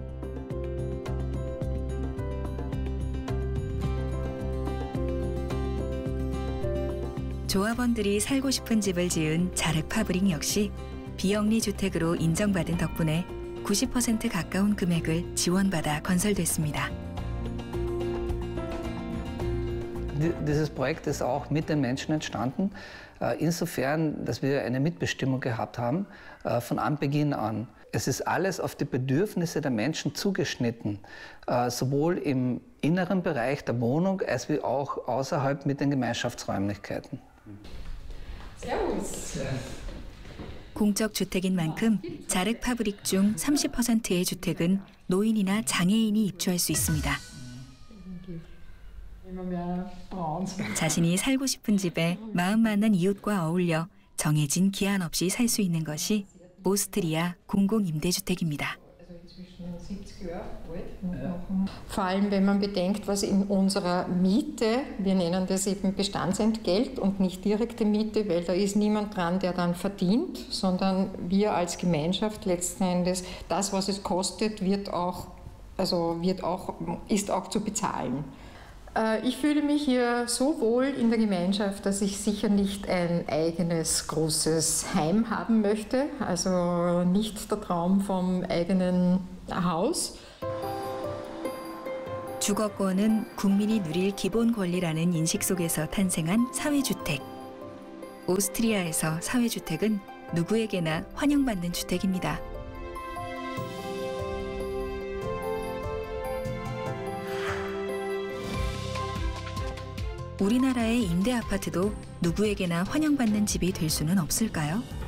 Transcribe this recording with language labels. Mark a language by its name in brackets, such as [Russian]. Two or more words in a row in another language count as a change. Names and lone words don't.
[Korean] 조합원들이 살고 싶은 집을 지은 자륵 파브릭 역시 비영리 주택으로 인정받은 덕분에 90% 가까운 금액을 지원받아 건설됐습니다. [German] Dieses Projekt ist auch mit den Menschen entstanden, insofern, dass wir eine Mitbestimmung gehabt haben von Anbeginn an. Es ist alles auf die Bedürfnisse der Menschen zugeschnitten, sowohl im inneren Bereich der Wohnung als auch außerhalb mit den Gemeinschaftsräumlichkeiten. Servus. [Korean] 공적 주택인 만큼 자륵 파브릭 중 30%의 주택은 노인이나 장애인이 입주할 수 있습니다. 자신이 살고 싶은 집에 마음 맞는 이웃과 어울려 정해진 기한 없이 살 수 있는 것이 오스트리아 공공임대주택입니다. [German] Vor allem, wenn man bedenkt, was in unserer Miete, wir nennen das eben Bestandsentgelt und nicht direkte Miete, weil da ist niemand dran, der dann verdient, sondern wir als Gemeinschaft letzten Endes, das, was es kostet, ist auch zu bezahlen. Ich fühle mich hier so wohl in der Gemeinschaft, dass ich sicher nicht ein eigenes großes Heim haben möchte, also nicht der Traum vom eigenen Haus. [Korean] 주거권은 국민이 누릴 기본 권리라는 인식 속에서 탄생한 사회주택. 오스트리아에서 사회주택은 누구에게나 환영받는 주택입니다. 우리나라의 임대 아파트도 누구에게나 환영받는 집이 될 수는 없을까요?